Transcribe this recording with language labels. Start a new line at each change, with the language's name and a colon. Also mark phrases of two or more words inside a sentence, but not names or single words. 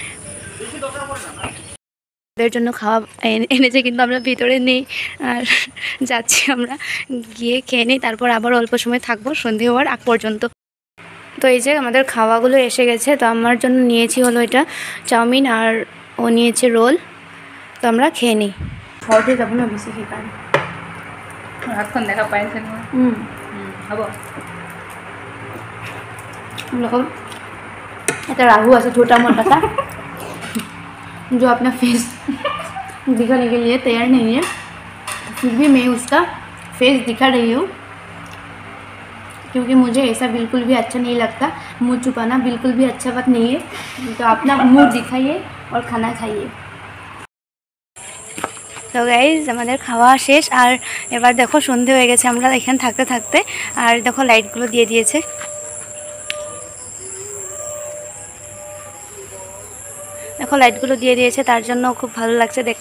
Bangla: এর জন্য খাওয়া এনেছে, কিন্তু আমরা ভিতরে নেই। আর যাচ্ছি আমরা, গিয়ে খেয়ে নিই, তারপর আবার অল্প সময় থাকবো সন্ধে হওয়ার আগ পর্যন্ত। তো এই যে আমাদের খাওয়াগুলো এসে গেছে। তো আমার জন্য নিয়েছি হলো এটা চাউমিন, আর ও নিয়েছে রোল। তো আমরা খেয়ে নিই।
Assamese: ঘৰতে যাব ন বেছি সেইকাৰণে হাতখন দেখা পাইছে নহয়। হ'ব
Hindi: लोग ऐसा राहू ऐसा छोटा मोटा सा जो अपना फेस दिखाने के लिए तैयार नहीं है, फिर भी मैं उसका फेस दिखा रही हूँ क्योंकि मुझे ऐसा बिल्कुल भी अच्छा नहीं लगता। मुँह छुपाना बिल्कुल भी अच्छा बात नहीं है। तो अपना मुँह दिखाइए और खाना खाइए।
Bangla: তো গাইজ আমাদের খাওয়া শেষ, আর এবার দেখো সন্ধে হয়ে গেছে আমরা এখানে থাকতে থাকতে। আর দেখো লাইটগুলো দিয়ে দিয়েছে। দেখো লাইটগুলো দিয়ে দিয়েছে, তার জন্য খুব ভালো লাগছে দেখতে।